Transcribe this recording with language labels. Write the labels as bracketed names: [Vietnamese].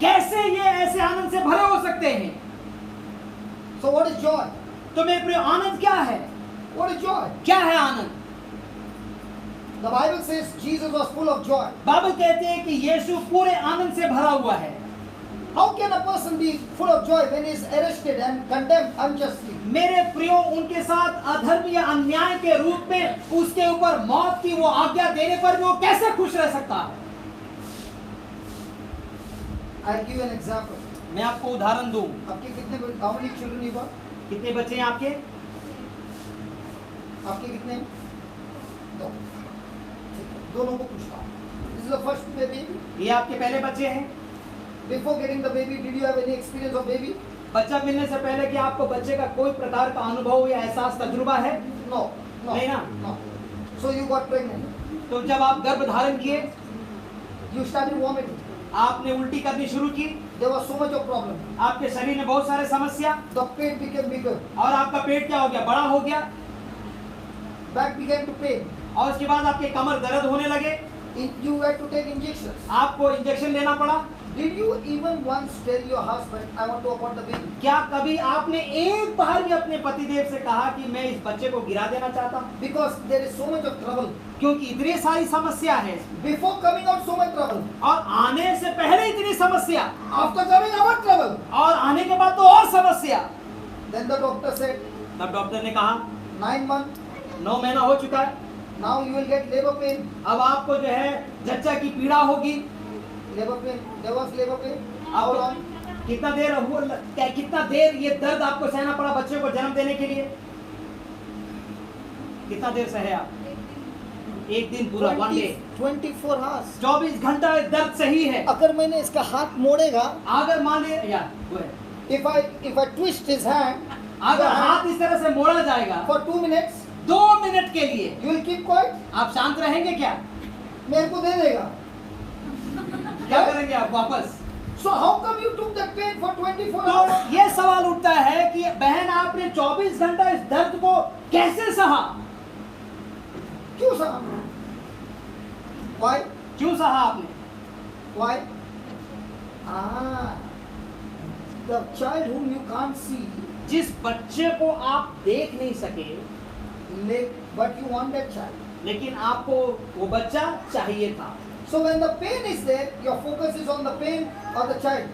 [Hindi] कैसे ये ऐसे आनंद से भरे हो सकते हैं? [English] So what is joy? [Hindi] तो मेरे प्रिय आनंद क्या है? [English] What is joy? [Hindi] क्या है आनंद? [English] The Bible says Jesus was full of joy. [Hindi] Bible कहते हैं कि यीशु पूरे आनंद से भरा हुआ है। [English] How can a person be full of joy when he is arrested and condemned unjustly? [Hindi] मेरे प्रियो उनके साथ अधर्म या अन्याय के रूप में उसके ऊपर मौत की वो आज्ञा देने पर भी वो कैसे खुश रह सकता है? [English] I'll give you an example. [Hindi] मैं आपको उदाहरण दूं। आपके कितने [English] how many children you got? [Hindi] कितने बच्चे हैं आपके? आपके कितने हैं? दो। दोनों को पूछता हूँ. [English] This is the first baby. [Hindi] ये आपके पहले बच्चे हैं? [English] Before getting the baby, did you have any experience of baby? [Hindi] बच्चा मिलने से पहले कि आपको बच्चे का कोई प्रकार का अनुभव या एहसास तजुर्बा है? [English] No. No. [Hindi] नहीं ना? [English] No. So you got pregnant. [Hindi] तो जब आप गर्भ धारण किए [English] You started vomiting. [Hindi] आपने उल्टी करनी शुरू की, [English] There was so much of problem. [Hindi] आपके शरीर में बहुत सारे समस्या [English] The pain became bigger. [Hindi] और आपका पेट क्या हो गया? बड़ा हो गया [English] Back began to pain. [Hindi] और उसके बाद आपके कमर दर्द होने लगे, [English] You had to take injections. [Hindi] आपको इंजेक्शन लेना पड़ा। [English] Did you even once tell your husband, I want to abort the baby? [Hindi] क्या कभी आपने एक बार भी अपने पतिदेव से कहा कि मैं इस बच्चे को गिरा देना चाहता हूँ? [English] Because there is so much of trouble. [Hindi] क्योंकि इतनी सारी समस्या है [English] Before coming out, so much trouble. [Hindi] और आने से पहले इतनी समस्या [English] After coming out, trouble. [Hindi] और आने के बाद तो और समस्या। [English] Then the doctor said, [Hindi] तब डॉक्टर ने कहा [English] 9 months, [Hindi] 9 महीना हो चुका है, [English] now you will get labor pain. [Hindi] अब आपको जो है जच्चा की पीड़ा होगी। [English] Labor pain. There was labor pain. How long? [Hindi] कितना देर हुआ, कितना देर ये दर्द आपको सहना पड़ा बच्चे को जन्म देने के लिए? कितना देर सहे आप? एक दिन पूरा, [English] 1 day, 24 hours. [Hindi] 24 घंटा दर्द सही है। अगर मैंने इसका हाथ मोड़ेगा, अगर मान ले या वो है, [English] if I twist his hand, [Hindi] अगर हाथ इस तरह से मोड़ा जाएगा [English] for 2 minutes, [Hindi] 2 मिनट के लिए, [English] you will keep quiet. [Hindi] आप शांत रहेंगे क्या? मेरे को दे देगा. क्या करेंगे आप वापस? [English] So how come you took that pain for 24 [Hindi] तो [English] hours? [Hindi] ये सवाल उठता है कि बहन आपने 24 घंटा इस दर्द को कैसे सहा? क्यों सहा? [English] Why? [Hindi] क्यों सहा आपने? [English] Why? The child whom you can't see, जिस बच्चे को आप देख नहीं सके but you want that child. लेकिन आपको वो बच्चा चाहिए था, So when the pain is there, your focus is on the pain of the child.